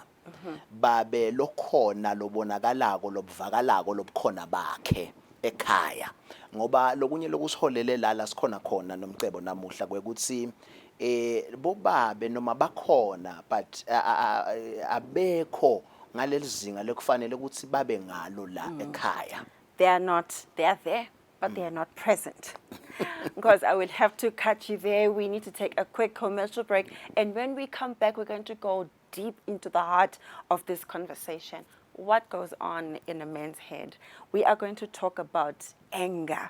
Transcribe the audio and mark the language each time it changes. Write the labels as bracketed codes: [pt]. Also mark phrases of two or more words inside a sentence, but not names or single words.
[ss] Babe lokhona lobonakalako lobuvakalako lobukhona bakhe ekhaya ngoba lokunye lokusiholele la sikhona khona Nomcebo namuhla kwekuthi bobabe noma bakhona but abekho ngalelizinga lekufanele ukuthi babe ngalo la ekhaya. [en] They are there, but they are not present. Because I will have to cut you there. We need to take a quick commercial break. And when we come back, we're going to go deep into the heart of this conversation. What goes on in a man's head? We are going to talk about anger.